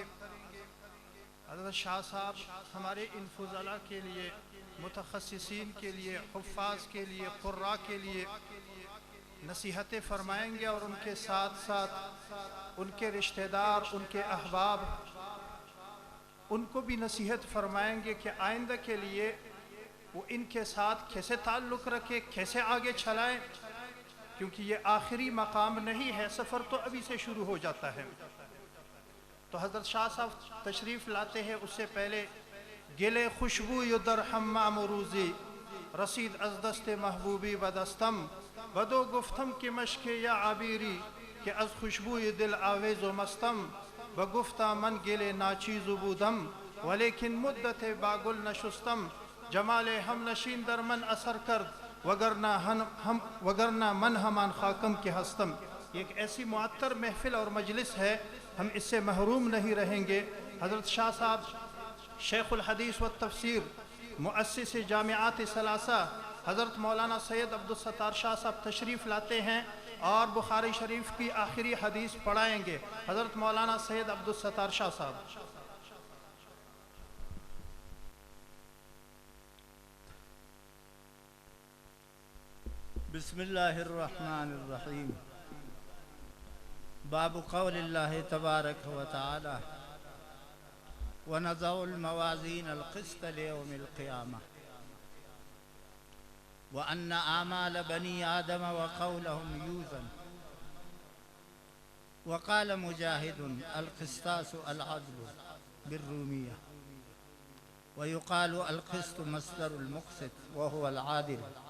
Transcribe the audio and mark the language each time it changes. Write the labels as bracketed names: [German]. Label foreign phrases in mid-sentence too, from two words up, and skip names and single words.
[Urdu] حضرت شاہ صاحب ہمارے ان فضلاء کے لیے، متخصصین کے لیے، حفاظ کے لیے، قراء کے لیے نصیحتیں فرمائیں گے، اور ان کے ساتھ ساتھ ان کے رشتہ دار، ان کے احباب، ان کو بھی نصیحت فرمائیں گے کہ آئندہ کے لیے وہ ان کے ساتھ کیسے تعلق رکھے، کیسے آگے چلائیں، کیونکہ یہ آخری مقام نہیں ہے، سفر تو ابھی سے شروع ہو جاتا ہے۔ تو حضرت شاہ صاحب تشریف لاتے ہیں، اس سے پہلے [Persian] گلے خوشبوی در حمام روزی رسید از دست محبوبی بدستم بدو گفتم که مشک یا عبیری که از خوشبوی دل آویز و مستم بگفتا من گل ناچیز بودم ولیکن مدت با گل نشستم جمال ہم نشین در من اثر کرد وگرنہ من ہمان خاکم کی ہستم۔ [Urdu] یہ ایک ایسی معطر محفل اور مجلس ہے، ہم اس سے محروم نہیں رہیں گے۔ حضرت شاہ صاحب شیخ الحدیث والتفسیر، مؤسس جامعات ثلاثہ، حضرت مولانا سید عبدالستار شاہ صاحب تشریف لاتے ہیں اور بخاری شریف کی آخری حدیث پڑھائیں گے۔ حضرت مولانا سید عبدالستار شاہ صاحب۔ [Arabic] بسم اللہ الرحمن الرحیم۔ باب قول اللہ تبارک و تعالی ونضع الموازین القسط لیوم القیامہ وأن أعمال بني آدم وقولهم يوزن وقال مجاهد القسطاس العدل بالرومية ويقال القسط مصدر المقسط وهو العادل